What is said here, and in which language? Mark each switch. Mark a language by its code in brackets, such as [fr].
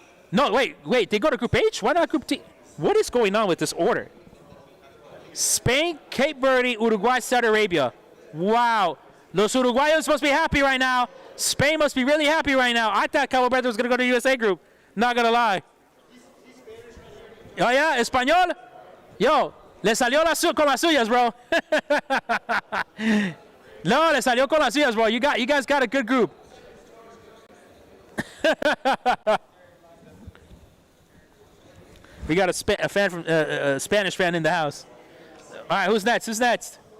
[en] No, wait. They go to Group H? Why not Group T? What is going on with this order? Spain, Cape Verde, Uruguay, Saudi Arabia. Wow. Los Uruguayos must be happy right now. Spain must be really happy right now. I thought Cabo Verde was going to go to the USA group. Not going to lie. Oh, yeah? Español? [es] Yo, le salió con las suyas, bro. No, le salió con las suyas, bro. [en] You guys got a good group. We got a fan from Spanish fan in the house. All right, who's next?